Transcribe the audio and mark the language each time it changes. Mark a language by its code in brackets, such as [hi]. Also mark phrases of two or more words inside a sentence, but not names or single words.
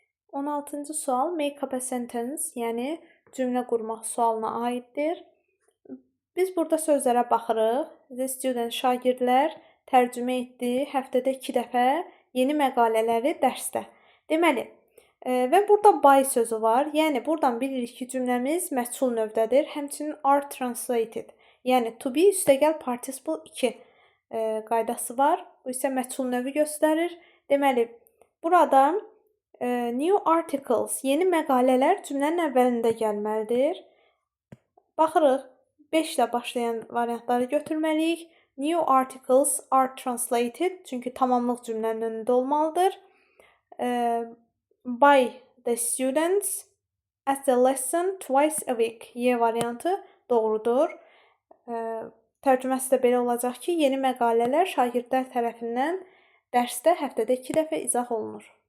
[az] 16-cı sual [en] make up a sentence, [az] yəni cümlə qurmaq sualına aiddir. Biz burada sözlərə baxırıq. [en] The student [az] şagirdlər tərcümə etdi həftədə 2 dəfə yeni məqalələri dərsdə. Deməli, və burada by sözü var. Yəni buradan bilirik ki, cümləmiz məchul növdədir. Həmçinin [en] are translated. [az] Yəni [en] to be [az] üstəgəl participle 2 qaydası var. Bu isə məchul növü göstərir. Deməli, burada [en] new articles, [az] yeni məqalələr cümlənin əvvəlində gəlməlidir. Baxırıq, 5 ilə başlayan variantları götürməliyik. [en] New articles are translated, [az] çünki tamamlıq cümlənin önündə olmalıdır. [en] By the students at the lesson twice a week. [az] Y variantı doğrudur. Tərcüməsi də belə olacaq ki, yeni məqalələr şagirdlər tərəfindən dərsdə həftədə 2 dəfə izah olunur.